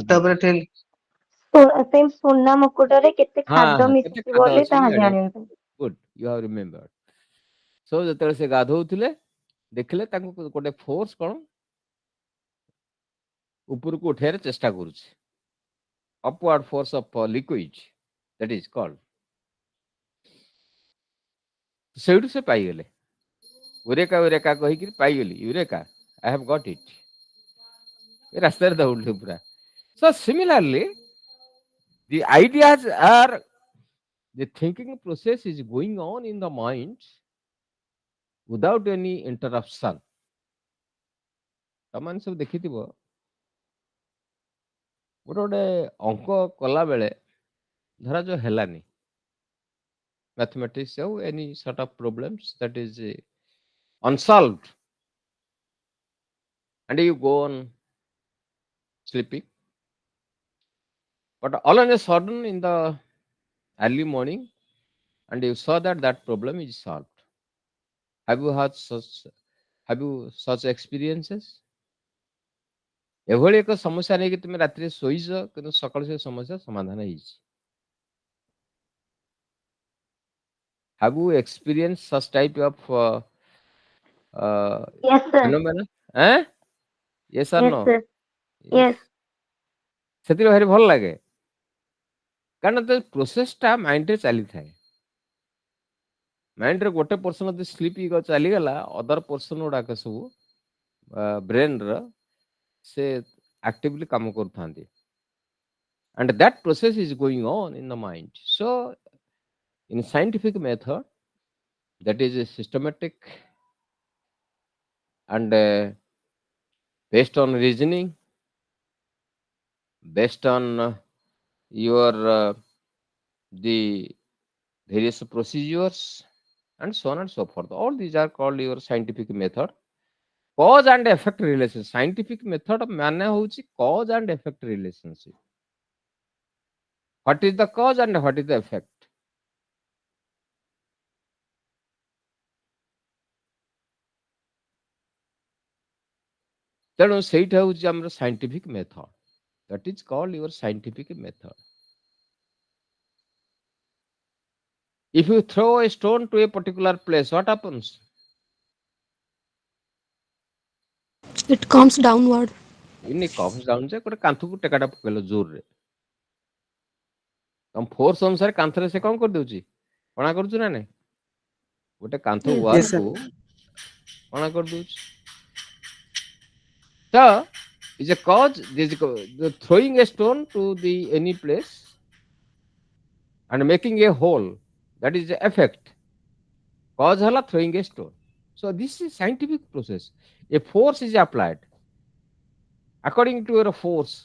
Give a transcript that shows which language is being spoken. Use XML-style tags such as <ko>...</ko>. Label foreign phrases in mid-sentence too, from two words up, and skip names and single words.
<en>bathtub</en> <or>ତାଙ୍କୁ? ରେ ଠିକ ସେଇ ସୁନା ମୁକୁଟରେ କେତେ ହଁ ଖାଦ୍ୟ ହଁ, କେତେ ମିଶିଛି ଖାଦ୍ୟ ବୋଲି ଅଛି ତାହା ଜାଣିବ। ଜାଣିବା ପାଇଁ।</or> <en>Good, you have remembered.</en> <or>ସୋ ଯେତେବେଳେ ସେ ଗାଧଉଥିଲେ ଦେଖିଲେ ତାଙ୍କୁ ଗୋଟେ ଫୋର୍ସ କଣ ଉପରକୁ ଉଠେଇବାର ଚେଷ୍ଟା କରୁଛି,</or> <en>upward force of liquid, that is called.</en> <or>ସେଇଠୁ ସେ ପାଇଗଲେ, ଉରେକା କହିକି ପାଇଗଲି, ୟୁରେକା,</or> <en>I have got it.</en> <or>ଏ ରାସ୍ତାରେ ଦୌଡ଼ିଲେ ପୁରା।</or> <en>So similarly, the ideas are, the thinking process is going on in the mind without any interruption.</en> <or>ତମାନେ ସବୁ ଦେଖିଥିବ ଗୋଟେ ଅଙ୍କ କଲା ବେଳେ ଧରା ଯୋଉ ହେଲାନି,</or> <en>mathematics or any sort of problems that is unsolved, and you go on sleeping, but all of a sudden in the early morning and you saw that that problem is solved. Have you had such experiences?</en> <or>ଏଭଳି ଏକ ସମସ୍ୟା ନେଇକି ତୁମେ ରାତିରେ ଶୋଇଛ କିନ୍ତୁ ସକାଳୁ ସେ ସମସ୍ୟା ସମାଧାନ ହେଇଛି।</or> <en>Have you experienced such type of Yes, sir. phenomena? Eh? Yes or Yes, no? sir. Yes. Yes.</en> <or>ସେଥିରେ ଭାରି ଭଲ ଲାଗେ, କାରଣ ତ ପ୍ରୋସେସଟା ମାଇଣ୍ଡରେ ଚାଲିଥାଏ। ମାଇଣ୍ଡରେ ଗୋଟେ ପର୍ସନ ଯଦି ସ୍ଲିପ୍ ଚାଲିଗଲା,</or> <en>other person</en> <or>ଗୁଡାକ ସବୁ ବ୍ରେନର ସେ ଆକ୍ଟିଭଲି କାମ କରୁଥାନ୍ତି,</or> <en>and that process is going on in the mind. So in scientific method, that is a systematic and based on reasoning, based on your the various procedures, and so on and so forth. All these are called your scientific method. Cause and effect relation. Scientific method</en> <or>ମାନେ ହଉଛି</or> <en>cause and effect relationship. What is the cause and what is the effect?</en> <or>ତେଣୁ ସେଇଟା ହଉଛି ଆମର</or> <en>scientific method. That is called your scientific method. If you throw a stone to a particular place, what happens? It comes downward. It comes down</en> <or>ଯେ ଗୋଟେ କାନ୍ଥକୁ ଟେକାଟା ପକେଇଲ ଜୋରରେ, ତମ ଫୋର୍ସ ଅନୁସାରେ କାନ୍ଥରେ ସେ କଣ କରିଦଉଛି, କଣା କରୁଛୁ ନା ନାଇଁ? ଗୋଟେ କାନ୍ଥ</or> <en>Yes. Yes, sir.</en> <or>ୱାଲକୁ କଣା କରିଦଉଛି.</or> <en>So, is a cause. The throwing a stone to the any place and making a hole. That is the effect. Cause hala throwing a stone. So this is scientific process. A force is applied according to your force.</en>